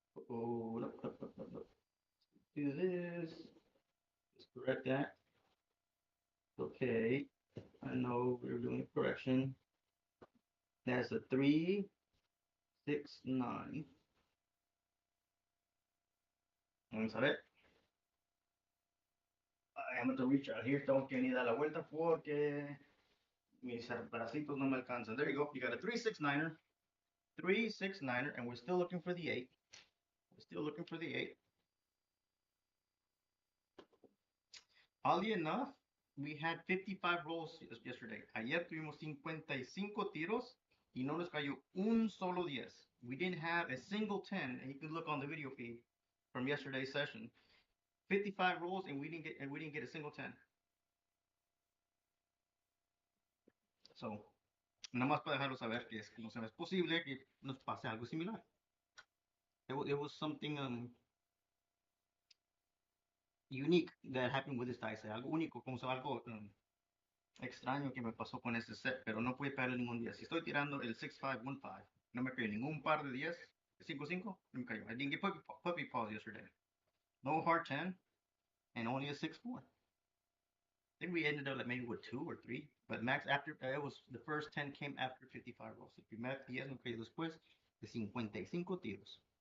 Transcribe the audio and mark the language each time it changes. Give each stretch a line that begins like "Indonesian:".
English: Oh, look, look, look, look, look. Do this. Just correct that. Okay. I know we're doing a correction. That's a 369.
Spanish: Vamos a ver.
English: I'm going to reach out here.
Spanish: Tengo que venir a la vuelta porque mis bracitos no me alcanzan.
English: There you go. You got a 369er. 369er, and we're still looking for the 8. We're still looking for the 8. Oddly enough, we had 55 rolls yesterday.
Spanish: Ayer tuvimos 55 tiros y no nos cayó un solo 10.
English: We didn't have a single 10, and you can look on the video feed from yesterday's session. 55 rolls and we didn't get a single 10.
Spanish: So, nada más para dejarlo saber que es posible que nos pase algo similar.
English: It was something unique that happened with this dice.
Spanish: Algo único, como se algo extraño que me pasó con este set, pero no pude pegarle ningún 10. Si estoy tirando el 6-5-1-5, no me cayó ningún par de 10.
English: 5-5,
Spanish: no me cayó.
English: I didn't get puppy paws yesterday. No hard 10, and only a 6-4. I think we ended up like maybe with 2 or 3, but max after it was the first 10 came after 55 rolls.
Spanish: El primer 10 me cayó después de 55 tiros.